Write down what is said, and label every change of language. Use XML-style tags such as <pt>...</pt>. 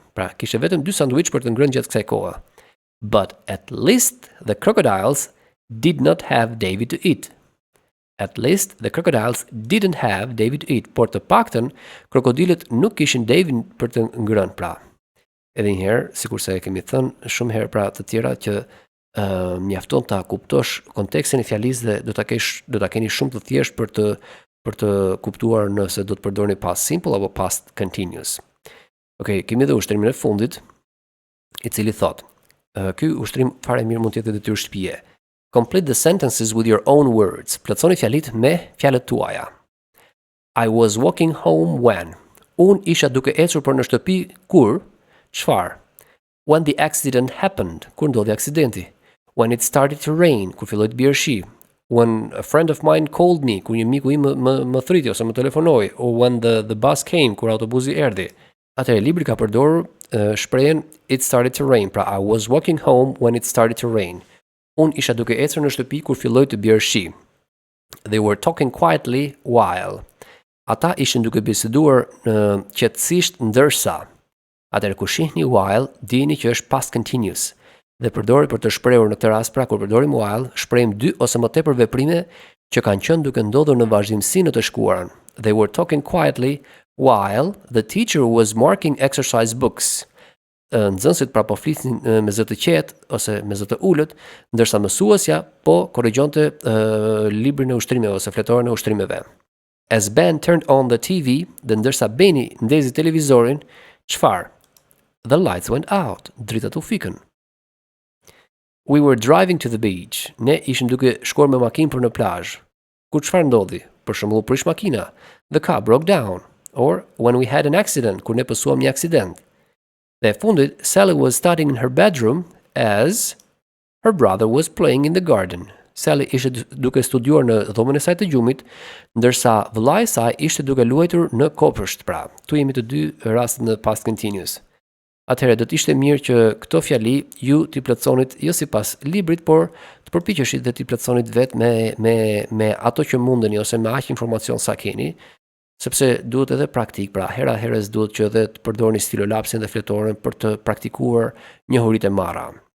<sq>Pra kishte vetëm 2 sandwich për të ngrënë gjatë kësaj kohe.</sq> <en>But at least the crocodiles did not have David to eat. At least the crocodiles didn't have David to eat.</en> <sq>Por të paktën krokodilët nuk kishin David për të ngrënë, pra. Edhe një herë, sikurse e kemi thënë shumë herë pra të tjera që mjafton ta kuptosh kontekstin e fjalisë dhe do ta keni shumë të thjeshtë për të kuptuar nëse do të përdorni past simple apo past continuous. Okej, kemi dhe ushtrimin e fundit, i cili thot, ky ushtrim fare mirë mund të jetë detyrë shtëpie.</sq> <en>Complete the sentences with your own words.</en> <sq>Plotësoni fjalit me fjalët tuaja.</sq> <en>I was walking home when.</en> <sq>Unë isha duke ecur për në shtëpi kur, çfarë?</sq> <en>When the accident happened.</en> <sq>Kur ndodhi aksidenti?</sq> <en>When it started to rain.</en> <sq>Kur filloi të bjerë shi.</sq> <en>When a friend of mine called me.</en> <sq>Kur një miku im më thriti ose më telefonoi.</sq> <en>Or when the bus came.</en> <sq>Kur autobusi erdhi. Atëherë libri ka përdorur shprehjen</sq> <en>it started to rain. Pra I was walking home when it started to rain.</en> <sq>Unë isha duke ecur në shtëpi kur filloi të bjerë shi.</sq> <en>They were talking quietly while.</en> <sq>Ata ishin duke biseduar qetësisht ndërsa. Atëherë kur shihni while, dini që është past continuous. Dhe përdoret për të shprehur në këtë rast, pra kur përdorim while, shprehim 2 ose më tepër veprime që kanë qenë duke ndodhur në vazhdimsi në të shkuarën.</sq> <en>They were talking quietly while the teacher was marking exercise books.</en> <sq>Nxënësit pra po flisnin me zë të qetë ose me zë të ulët, ndërsa mësuesja po korrigjonte librin e ushtrimeve ose fletoren e ushtrimeve.</sq> <en>As Ben turned on the TV,</en> <sq>dhe ndërsa Beni ndezi televizorin, çfarë?</sq> <en>The lights went out.</en> <sq>Dritat u fikën.</sq> <en>We were driving to the beach.</en> <sq>Ne ishim duke shkuar me makinë për në plazh. Kur çfarë ndodhi? Për shembull, prish makina.</sq> <en>The car broke down. Or when we had an accident,</en> <sq>kur ne pësuam një aksident. Dhe fundit,</sq> <en>Sally was studying in her bedroom as her brother was playing in the garden.</en> <sq>Sally ishte duke studiuar në dhomën e saj të gjumit, ndërsa vëllai i saj ishte duke luajtur në kopësht, pra. Tu jemi të dy rastet në past continuous. atëherë do të ishte mirë që këto fjali ju t'i plotësonit jo sipas librit, por të përpiqeshit dhe t'i plotësonit vetë me ato që mundeni ose me aq informacion sa keni, sepse duhet edhe praktik, pra hera herës duhet që edhe të përdorni stilolapsin dhe fletoren për të praktikuar njohuritë e marra.</sq>